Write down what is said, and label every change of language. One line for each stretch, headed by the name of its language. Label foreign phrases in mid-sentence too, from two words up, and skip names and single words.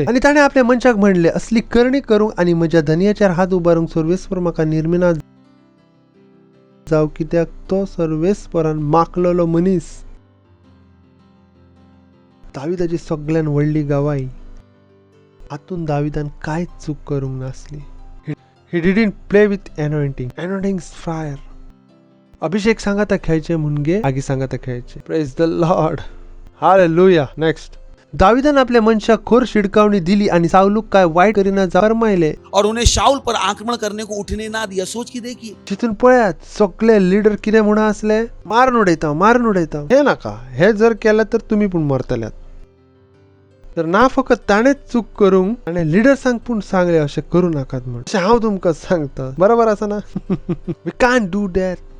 Konkani: आणि ताणें आपल्या मनशाक म्हणले असली करणी करूंक आनी म्हज्या धनयाचेर हात उबारूंक सर्वेस्पर म्हाका निर्मिना जाव कित्याक तो सर्वेस्परान मागलेलो मनीस. दाविदाची सगळ्यान व्हडली गवाही. हातून दाविदान कांयच चूक करूंक नासली.
English: He didn't play with anointing. Anointing is fire.
Konkani: अभिषेक सांगाता खेळचे मुनगे आगी सांगाता खेळचे.
English: Praise the Lord. Hallelujah. Next.
Konkani: दाविदान आपल्या मनशाक खोर शिडकावणी दिली आणि सावलूक काय वाईट करीना फरमायले.
Hindi: और उन्हें शाऊल पर आक्रमण करने को उठने ना दिया. सोच की देखिए.
Konkani: तिथून पळयात सगळे लीडर कितें म्हणा असले मारून उडयता. हे नाका.
Marathi: हे जर केलं तर तुम्ही पण मरतल्यात.
Konkani: तर ना फकत ताणेच चूक करूंक आणि लिडर्सांक पूण सांगले अशें करूं नाकात म्हण. अशें हांव तुमकां सांगता. बरोबर आसा ना.
English: we can't do that.